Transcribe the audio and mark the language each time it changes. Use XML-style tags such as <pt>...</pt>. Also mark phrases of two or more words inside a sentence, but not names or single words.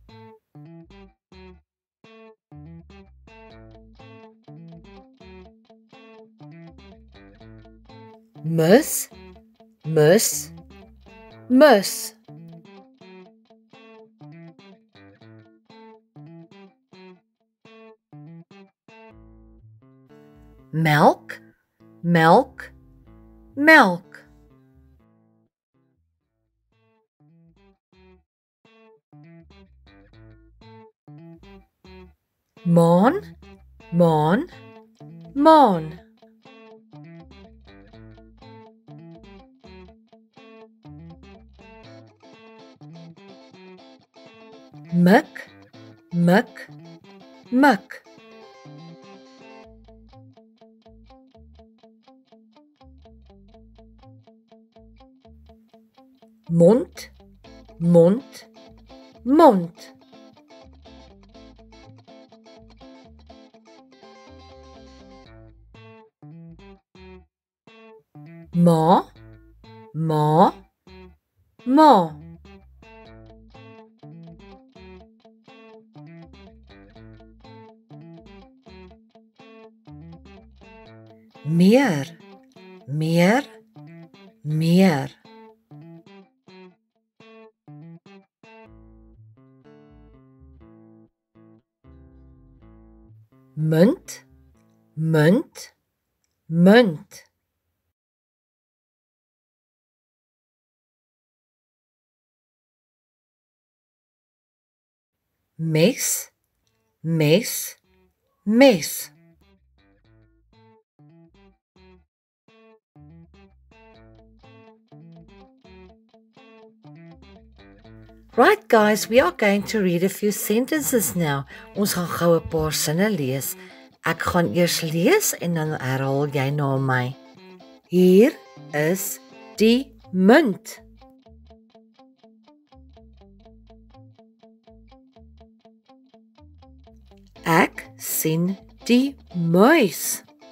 <af>Mus, mus, mus. Melk, melk, melk. Maan, maan, maan. Mik, mik, mik. Mond, mond, mond. Ma, ma, ma. Meer, meer, meer. Munt, munt, munt. Mes, mes, mes.</af> <en>Right guys, we are going to read a few sentences now.</en> <af>Ons gaan gou 'n paar sinne lees. Ek gaan eers lees en dan herhaal jy na my. Hier is die munt. Ek sien die muis.</af>